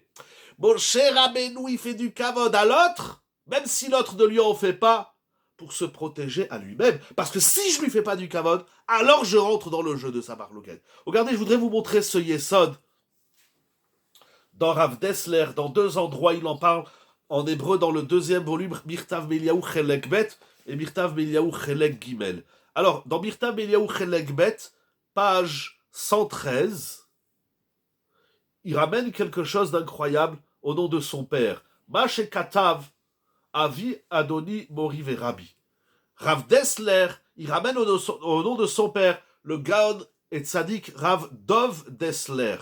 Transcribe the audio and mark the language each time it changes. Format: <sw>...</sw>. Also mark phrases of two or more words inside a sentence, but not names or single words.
<fr>Moshe Rabbeinu, il fait du kavod à l'autre, même si l'autre ne lui en fait pas, pour se protéger à lui-même. Parce que si je lui fais pas du kavod, alors je rentre dans le jeu de sa marloquette. Regardez, je voudrais vous montrer ce yesod. Dans Rav Dessler, dans 2 endroits, il en parle en hébreu dans le 2e volume, Mirtav Meliaou Chelek Bet et Mirtav Meliaou Chelek Gimel. Alors, dans Mirtav Meliaou Chelek Bet, page 113, il ramène quelque chose d'incroyable au nom de son père.</fr> <he>מה שכתב, אבי אדוני מורי ורבי.</he> <fr>Rav Dessler, il ramène au nom de son père le Gaon et Tzadik Rav Dov Dessler.</fr>